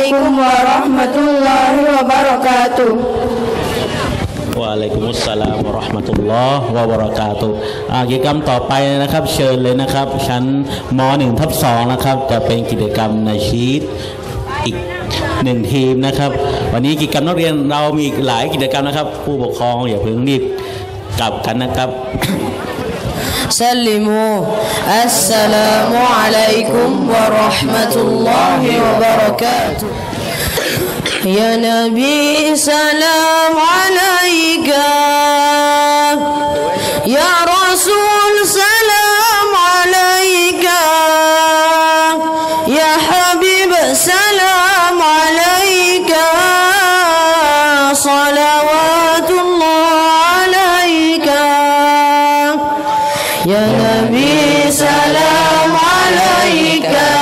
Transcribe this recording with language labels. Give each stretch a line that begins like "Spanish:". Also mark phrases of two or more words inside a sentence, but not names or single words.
Arabic: ورحمة الله وبركاته. وعليكم السلام ورحمة الله وبركاته
Thai: กิจกรรมต่อไปนะครับเชิญเลยนะครับชั้นม.1/2นะครับจะเป็นกิจกรรมในชีตอีก1ทีมนะครับวันนี้กิจกรรมนักเรียนเรามีอีกหลายกิจกรรมนะครับผู้ปกครองอย่าเพิ่งรีบกลับกันนะครับ
Arabic: سلموا السلام عليكم ورحمة الله وبركاته يا نبي سلام عليك يا رسول سلام عليك يا حبيب سلام عليك صلوات الله عليك يا نبي سلام عليك